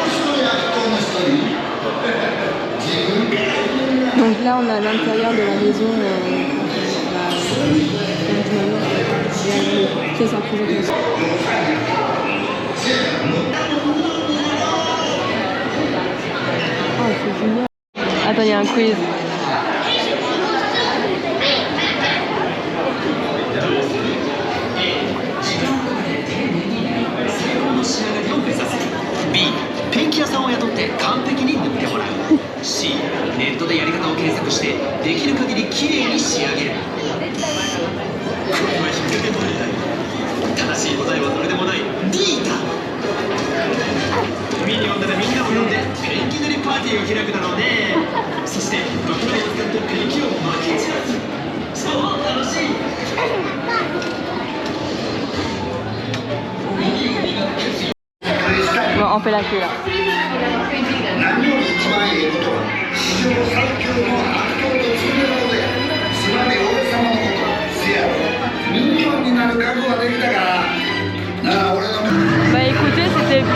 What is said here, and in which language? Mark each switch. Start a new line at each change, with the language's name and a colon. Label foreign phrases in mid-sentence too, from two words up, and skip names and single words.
French: Donc là on a l'intérieur de la maison. Ça c'est un présentation. Oh c'est génial. Attends il y a un quiz. B.
Japanese: ペンキ屋さんを雇って完璧に塗ってもらう C. ネットでやり方を検索してできる限りきれいに仕上げるこれは引っ掛け問題正しい答えはどれでもない D だ海に呼んだらみんなを呼んでペンキ塗りパーティーを開くだろうねそしてドクロを使ってペンキをまき散らすそう楽しい
French: Bon, on fait la queue là. Bah écoutez, c'était bien.